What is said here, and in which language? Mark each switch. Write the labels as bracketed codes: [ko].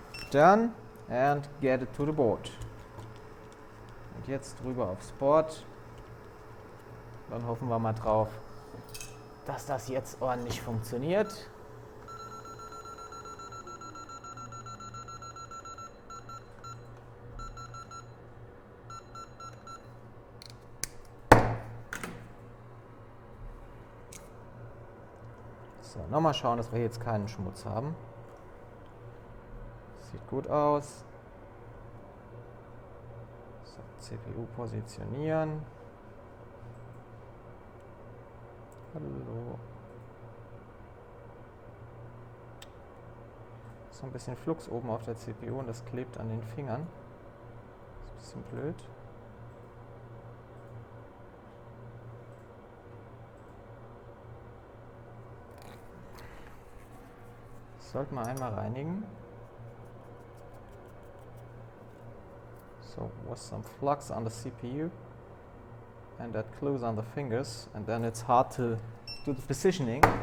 [en] Done and get it to the board. [de] Und jetzt drüber aufs Board. Dann hoffen wir mal drauf, dass das jetzt ordentlich funktioniert. So, nochmal schauen, dass wir jetzt keinen Schmutz haben. Sieht gut aus. So, CPU positionieren. Hallo. So ein bisschen Flux oben auf der CPU und das klebt an den Fingern. Das ist ein bisschen blöd. Das sollten wir einmal reinigen. [en] So was some flux on the CPU and that glues on the fingers, and then it's hard to do the positioning.